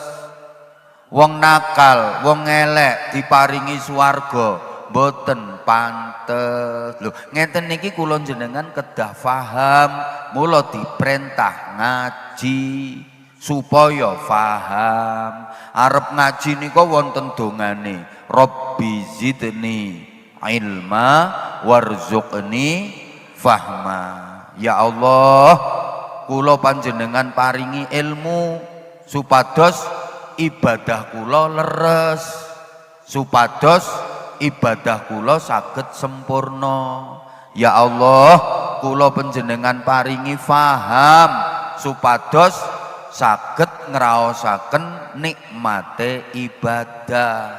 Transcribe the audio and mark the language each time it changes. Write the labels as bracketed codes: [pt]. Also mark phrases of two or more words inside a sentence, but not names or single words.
[jv] Wong nakal, wong elek diparingi swarga mboten pantes. Lho, ngeten niki kula jenengan kedah paham, mula diperintah ngaji supaya paham. Arep ngaji nika wonten dongane, [ar] Rabbi zidni ilma warzuqni fahma. Ya Allah, [jv] kula panjenengan paringi ilmu supados ibadah kula leres, supados ibadah kula saged sempurna. [ar] Ya Allah, [jv] kula panjenengan paringi faham supados saged ngraosaken nikmate ibadah.